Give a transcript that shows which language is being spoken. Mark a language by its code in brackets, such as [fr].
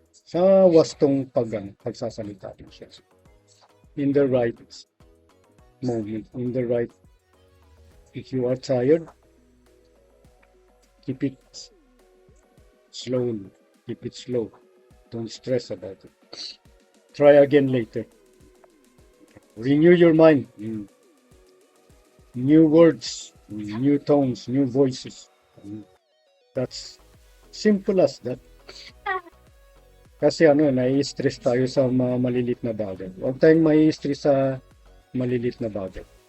[tl] Sa wastong pagsasalita din siya. [en] In the right moment, if you are tired, keep it slowly, keep it slow. Don't stress about it. Try again later. Renew your mind. New words, new tones, new voices. That's simple as that. [tl] Kasi nai-stress tayo sa mga malilit na bagay. Huwag tayong mai-stress sa malilit na bagay.